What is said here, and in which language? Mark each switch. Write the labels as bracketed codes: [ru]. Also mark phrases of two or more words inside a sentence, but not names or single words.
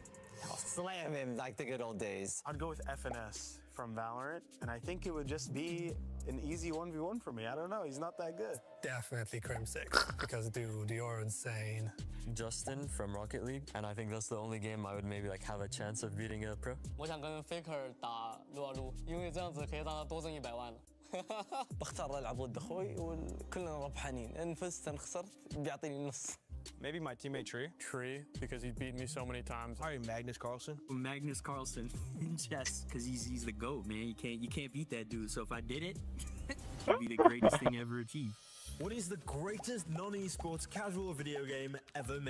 [en] Slam him like the good old days. I'd go with FNS from Valorant, and I think it would just be an easy 1v1 for me. I don't know, he's not that good. Definitely Crimsix, because dude, you're insane. Justin from Rocket League, and I think that's the only game I would maybe like have a chance of beating a pro. [zh] 我想跟 Faker 打撸啊撸，因为这样子可以让他多挣100万了。 [ar] بختار العب ضد اخوي وكلنا ربحانين ان فزت ان خسرت بيعطيني النص. [en] Maybe my teammate Tree, because he beat me so many times. Probably Magnus Carlsen. Magnus Carlsen in chess, because he's the GOAT, man. You can't beat that dude. So if I did it, it'd be the greatest thing ever achieved. What is the greatest non-esports casual video game ever made?